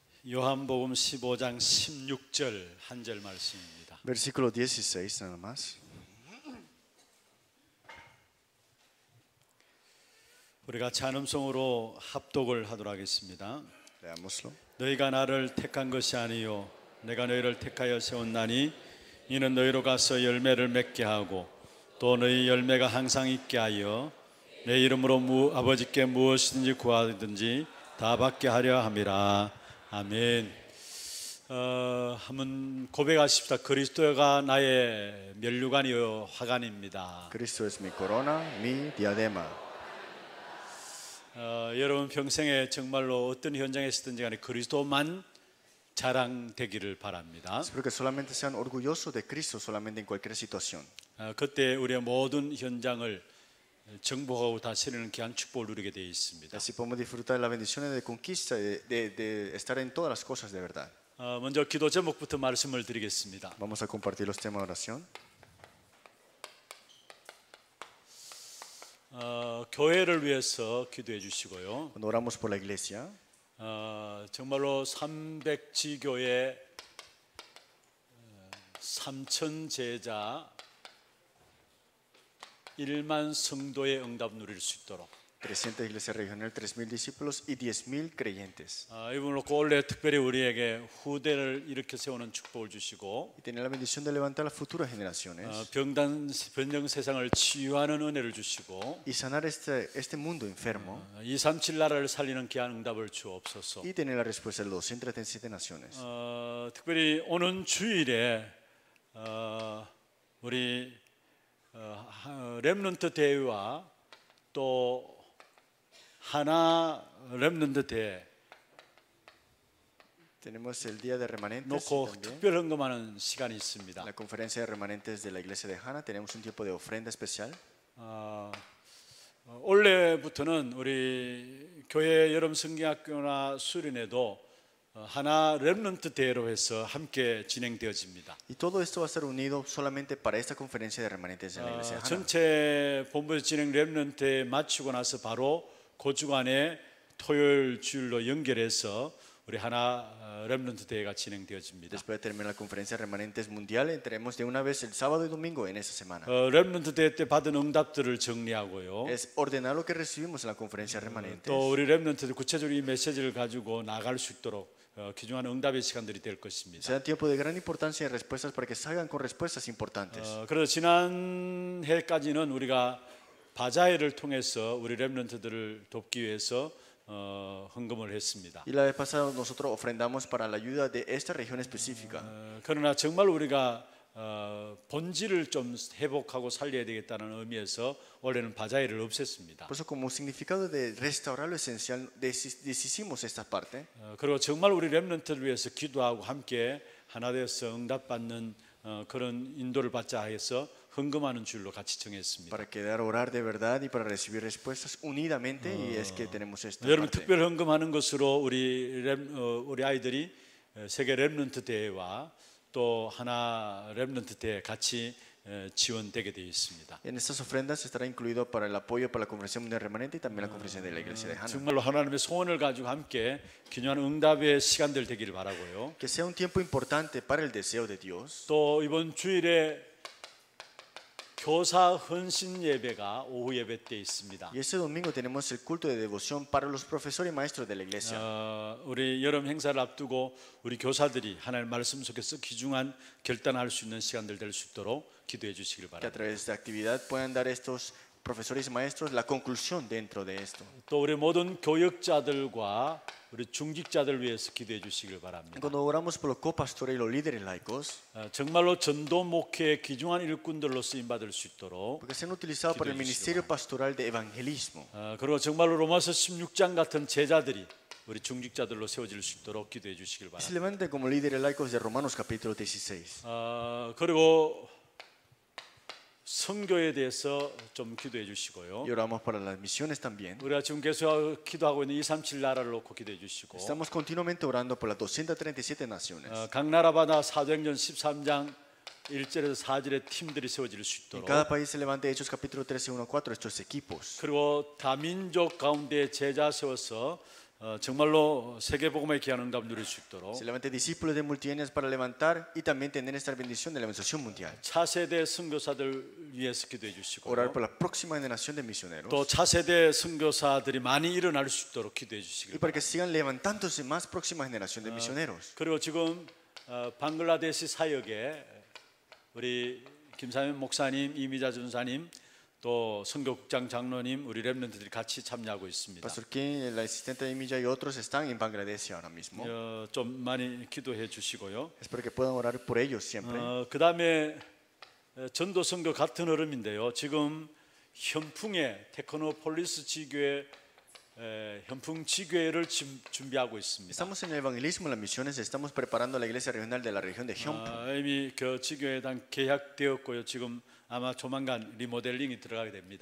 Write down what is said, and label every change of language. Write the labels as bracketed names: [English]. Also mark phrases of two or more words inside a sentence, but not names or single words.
[Korean] 요한복음 15장 16절 한 절 말씀입니다. [Spanish] Versículo 16 nada más. [Korean] 우리가 찬음송으로 합독을 하도록 하겠습니다. [Spanish] Leámoslo. [Korean] 너희가 나를 택한 것이 아니요 내가 너희를 택하여 세웠나니 이는 너희로 가서 열매를 맺게 하고 또 너희 열매가 항상 있게 하여 내 이름으로 아버지께 무엇이든지 구하든지 다 받게 하려 함이라. 아멘. 한번 고백하십시다. 그리스도가 나의 면류관이요 화관입니다. [Spanish] Cristo es mi corona, mi diadema. [Korean] 여러분 평생에 정말로 어떤 현장에 있든지 간에 그리스도만 자랑되기를 바랍니다. [Spanish] Espero que solamente sean orgullosos de Cristo solamente en cualquier situación. [Korean] 그때 우리의 모든 현장을 정복하고 다스리는 귀한 축복을 누리게 되어 있습니다. [Spanish] Así podemos disfrutar de las bendiciones de conquista, de estar en todas las cosas de verdad. [Korean] 먼저 기도 제목부터 말씀을 드리겠습니다. [Spanish] Vamos a compartir los temas de oración. [Korean] 교회를 위해서 기도해 주시고요. [Spanish] Cuando oramos por la iglesia, [Korean] 정말로 300지교의 3천 제자 1만 성도의 응답 누릴 수 있도록 [Spanish] 300 iglesias regionales, 3,000 discípulos y 10,000 creyentes. [Korean] 이분을 놓고 올해 특별히 우리에게 후대를 일으켜 세우는 축복을 주시고 [Spanish] Y tener la bendición de levantar las futuras generaciones. [Korean] 병정 세상을 치유하는 은혜를 주시고 [Spanish] Y sanar este mundo enfermo. [Korean] 237 나라를 살리는 귀한 응답을 주옵소서. [Spanish] Y tener la respuesta de las 237 naciones. [Korean] 특별히 오는 주일에 우리 렘넌트 대회와 또 하나 렘넌트 대회 [Spanish] Tenemos el día de remanentes. [Korean] 놓고 [Spanish] Y también [Korean] 특별 헌금하는 시간이 있습니다. [Spanish] la conferencia de remanentes de la iglesia de Hana. Tenemos un tiempo de ofrenda especial. [Korean] 올해부터는 우리 교회 여름 성경학교나 수련회도 하나 렘넌트 대회로 해서 함께 진행되어집니다. [Spanish] Y todo esto va a ser unido solamente para esta conferencia de remanentes de la iglesia de Hana. [Korean] 전체 본부에서 진행 렘넌트 마치고 나서 바로 그 주간에 토요일 주일로 연결해서 우리 하나 렘넌트 대회가 진행되어집니다. [Spanish] Después de terminar la conferencia de remanentes mundial, entraremos de una vez el sábado y domingo en esa semana. [Korean] 렘넌트 대회 때 받은 응답들을 정리하고요. [Spanish] Es ordenar lo que recibimos en la conferencia de remanentes. [Korean] 또 우리 렘넌트들 구체적으로 이 메시지를 가지고 나갈 수 있도록 귀중한 응답의 시간들이 될 것입니다. [Spanish] Será tiempo de gran importancia y respuestas para que salgan con respuestas importantes. [Korean] 그래서 지난 해까지는 우리가 바자회를 통해서 우리 렘넌트들을 돕기 위해서 헌금을 했습니다. [Spanish] Y la vez pasada nosotros ofrendamos para la ayuda de esta región específica. [Korean] 그러나 정말 우리가 본질을 좀 회복하고 살려야 되겠다는 의미에서 올해는 바자회를 없앴습니다. [Spanish] Por eso, como significado de restaurar lo esencial, deshicimos esta parte. [Korean] 그리고 정말 우리 렘넌트를 위해서 기도하고 함께 하나 되어서 응답받는 그런 인도를 받자 해서 헌금하는 줄로 같이 정했습니다. [Spanish] Para quedar orar de verdad y para recibir respuestas unidamente y es que tenemos esta [Korean] 여러분 [Spanish] parte. [Korean] 특별 헌금하는 것으로 우리 아이들이 세계 렘넌트 대회와 또 하나 렘넌트 대회 같이 지원되게 되어 있습니다. [Spanish] En estas ofrendas estará incluido para el apoyo para la conferencia mundial remanente y también la conferencia de la iglesia de Hana. [Korean] 정말로 하나님의 소원을 가지고 함께 귀중한 응답의 시간들 되기를 바라고요. [Spanish] Que sea un tiempo importante para el deseo de Dios. [Korean] 또 이번 주일에 교사 헌신 예배가 오후 예배 때 있습니다. [Spanish] Y ese domingo tenemos el culto de devoción para los profesores y maestros de la iglesia. [Korean] 우리 여름 행사를 앞두고 우리 교사들이 하나님의 말씀 속에서 귀중한 결단할 수 있는 시간들 될 수 있도록 기도해 주시길 [Spanish] Que a [Korean] 바랍니다. [Spanish] través de esta actividad puedan dar estos profesores y maestros la conclusión dentro de esto. [Korean] 또 우리 모든 교역자들과 우리 중직자들 위해서 기도해 주시길 바랍니다. [Spanish] Cuando oramos por los copastores y los líderes laicos, [Korean] 정말로 전도 목회의 귀중한 일꾼들로 쓰임 받을 수 있도록 [Spanish] porque sean utilizados para el ministerio pastoral de evangelismo. [Korean] 그리고 정말로 로마서 16장 같은 제자들이 우리 중직자들로 세워질 수 있도록 기도해 주시길 [Spanish] Y se [Korean] 바랍니다. [Spanish] levanten como líderes laicos de Romanos capítulo 16. [Korean] 그리고 선교에 대해서 좀 기도해 주시고요. [Spanish] Y oramos para las misiones también. [Korean] 우리가 지금 계속 기도하고 있는 237 나라를 놓고 기도해 주시고 [Spanish] Estamos continuamente orando por las 237 naciones. [Korean] 각 나라마다 사도행전 13장 1절에서 4절의 팀들이 세워질 수 [Spanish] En [Korean] 있도록 [Spanish] cada país se levante Hechos capítulo 13, 1 a 4 estos equipos. [Korean] 그리고 다민족 가운데 제자 세워서 정말로 세계복음의 귀한 응답 누릴 수 있도록 [Spanish] Se levante discípulos de multitudines para levantar y también tener esta bendición de la evangelización mundial. [Korean] 차세대 선교사들 위해서 기도해 주시고요. [Spanish] Orar por la próxima generación de misioneros. [Korean] 또 차세대 선교사들이 많이 일어날 수 있도록 기도해 [Spanish] Y [Korean] 주시길 [Spanish] para [Korean] 바랍니다. [Spanish] que sigan levantándose más próxima generación de misioneros. [Korean] 그리고 지금 방글라데시 사역에 우리 김사면 목사님, 이미자 전사님, 또 선교국장 장로님, 우리 렘넌트들이 같이 참여하고 있습니다. [Spanish] Pastor King, el asistente de Milla y otros están en Bangladesh ahora mismo. [Korean] 좀 많이 기도해 주시고요. [Spanish] Espero que puedan orar por ellos siempre. [Korean] 그 다음에 전도 선교 같은 흐름인데요. 지금 현풍에 테크노폴리스 지교회 현풍 지교회를 준비하고 있습니다. [Spanish] Estamos en el evangelismo, en las misiones, estamos preparando la iglesia regional de la región de Hyunpoo. [Korean] 이미 그 지교회당 계약되었고요. 지금 아마 조만간 리모델링이 들어가게 됩니다.